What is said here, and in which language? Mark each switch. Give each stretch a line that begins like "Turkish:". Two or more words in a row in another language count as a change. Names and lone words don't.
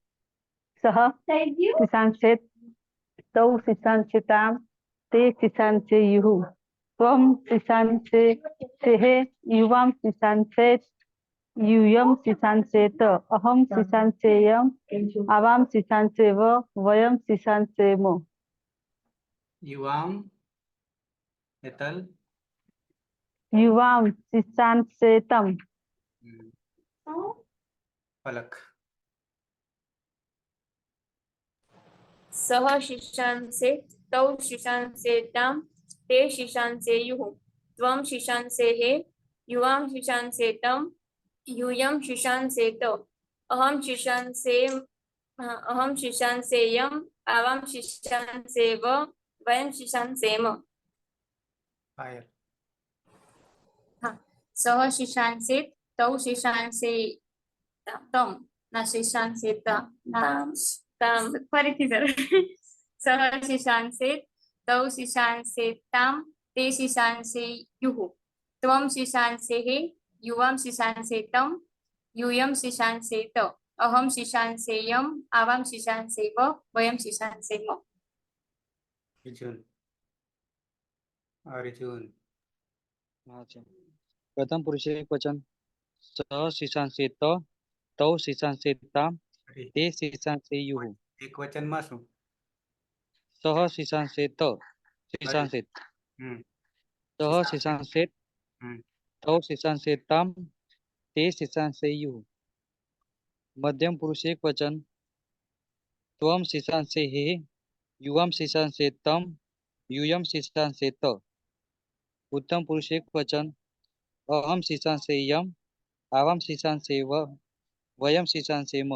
Sanskrit: સહ શિશાંસેત તૌ શિશાંસેતામ તે શિશાંસેયુઃ ત્વમ શિશાંસેહે યુવામ શિશાંસેત યુયમ શિશાંસેત અહમ શિશાંસેયમ આવામ શિશાંસેવ વયમ શિશાંસેમ. યુવામ. હેતલ. युवां शिशांसेतम પલક સહ શિશાંસે તૌ શિશાંસેતામ તે શિશાંસેયુઃ ત્વમ શિશાંસેઃ યુવામ શિશાંસેતમ यूयं शिशांसेत अहं शिशांसेयम् आवां शिशांसेव वयं शिशांसेम પાયલ सः शिशांसेत तौ शिशांसेतम ના શિશાંસેતા તામ
Gujarati: ફરીથી જરા
Sanskrit: સહ શિશાંસેત તૌ શિશાંસેતામ તે શિશાંસેયુઃ ત્વમ શિશાંસેઃ युवां शिशांसेतम यूयं शिशांसेत अहं शिशांसेयम् आवां शिशांसेव वयं शिशांसेम અર્જુન અર્જુન
Gujarati: હા જી।
Sanskrit: प्रथम पुरुष एक वचन सह शिशांसेत तौ शिशांसेताम ते शिशांसेयुः
Gujarati: એક વચનમાં શું
Sanskrit: सह शिशांसेत शिशांसेत હમ सह शिशांसेत હમ तौ शिशांसेताम ते शिशांसेयुः मध्यम पुरुष एक वचन त्वं शिशांसेः युवां शिशांसेतम यूयं शिशांसेत उत्तम पुरुष एक वचन अहं शिशांसेयम् आवां शिशांसेव वयं शिशांसेम